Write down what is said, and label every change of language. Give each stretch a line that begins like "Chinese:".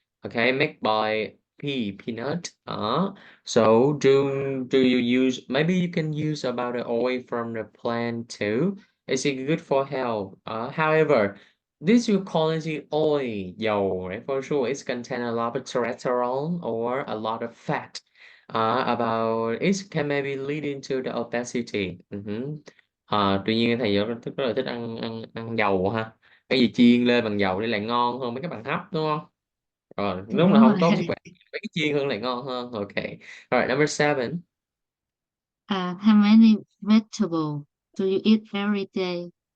English: Okay, make by peanut. So do you use maybe you can use about the oil from the plant too. Is it good for health? However, this you call it oil, dầu, right? For sure, it contain a lot of cholesterol or a lot of fat. About it can maybe lead into the obesity.
Vietnamese: Tuy nhiên thầy rất là thích ăn ăn ăn dầu ha. Cái gì chiên lên bằng dầu thì lại ngon hơn mấy cái bằng hấp đúng không? Lúc là Đúng không tốt rồi. sức khỏe, mấy cái chiên hơn lại ngon hơn.
English: Okay. All right, number seven. How many vegetables do you eat every day?